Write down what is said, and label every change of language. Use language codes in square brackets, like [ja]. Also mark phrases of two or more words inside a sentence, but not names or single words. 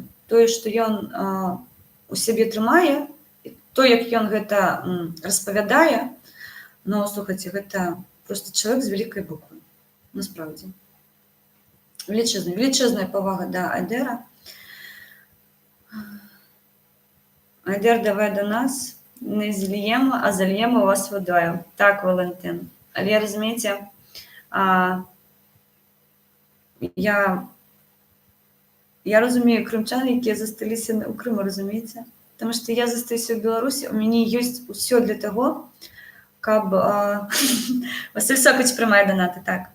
[be] Тое, што ён у сябе трымае, то, як ён гэта распавядае, но, слухайце, гэта проста чалавек з вялікай буквы, насправдзе. Велічэзная павага да Айдэра. Айдэр, [uk] давай до нас, не зальем, а зальем вас водою. Так, Валентин. [be] Але, разумееце, я разумею крымчан, якія засталіся ў Крыму, разумееце? Таму што я застаюся ў Беларусі, у мяне ёсць усё для таго, каб... Василь Сокач прымае данаты, так.